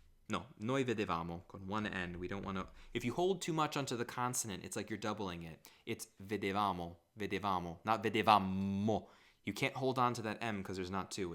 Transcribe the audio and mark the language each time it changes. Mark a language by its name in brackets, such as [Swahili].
[Italian] No, noi vedevamo, con [English] one N. We don't want to... If you hold too much onto the consonant, it's like you're doubling it. It's vedevamo, not vedevamo. You can't hold on to that M because there's not two.